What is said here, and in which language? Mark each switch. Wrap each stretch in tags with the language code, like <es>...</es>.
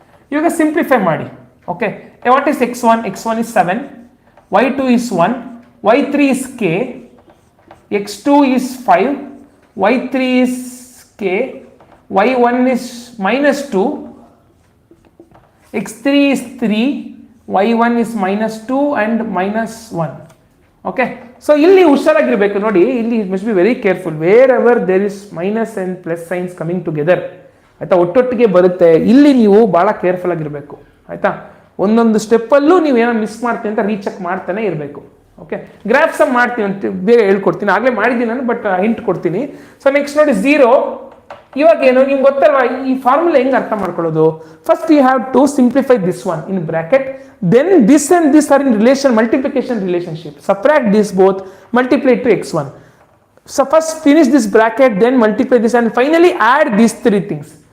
<kn>Ivaga simplify ಮಾಡಿ.</kn> <en>Okay, what is x1? x1 is 7, y2 is 1, y3 is k, x2 is 5, y3 is k, y1 is minus 2, x3 is 3, y1 is minus 2 and minus 1. Okay, so</en> <kn>ಇಲ್ಲಿ ಹುಷಾರಾಗಿರ್ಬೇಕು ನೋಡಿ, ಇಲ್ಲಿ</kn> <en>must be very careful wherever there is minus and plus signs coming together.</en> <kn>ಆಯ್ತಾ, ಒಟ್ಟೊಟ್ಟಿಗೆ ಬರುತ್ತೆ, ಇಲ್ಲಿ ನೀವು ಬಹಳ careful ಆಗಿರಬೇಕು. ಆಯ್ತಾ, ಒಂದೊಂದು ಸ್ಟೆಪ್ಪಲ್ಲೂ ನೀವು ಏನೋ ಮಿಸ್ ಮಾಡ್ತೀನಿ ಅಂತ ರೀಚೆಕ್ ಮಾಡ್ತಾನೆ ಇರಬೇಕು. ಓಕೆ, ಗ್ರಾಫ್ಸ್ ಮಾಡ್ತೀನಿ ಅಂತ ಬೇಗ ಹೇಳ್ಕೊಡ್ತೀನಿ, ಆಗಲೇ ಮಾಡಿದ್ದೀನಿ ನಾನು, ಬಟ್ ಹಿಂಟ್ ಕೊಡ್ತೀನಿ. ಸೊ ನೆಕ್ಸ್ಟ್ ನೋಡಿ 0. ಇವಾಗ ಏನು ನಿಮ್ಗೆ ಗೊತ್ತಲ್ವಾ ಈ ಫಾರ್ಮುಲಾ ಹೆಂಗೆ ಅರ್ಥ ಮಾಡ್ಕೊಳ್ಳೋದು?</kn> <en>First you have to simplify this one in bracket, then this and this are in relation, multiplication relationship. Subtract this both, multiply to x1. So first finish this bracket, then multiply this, and finally add these 3 things.</en>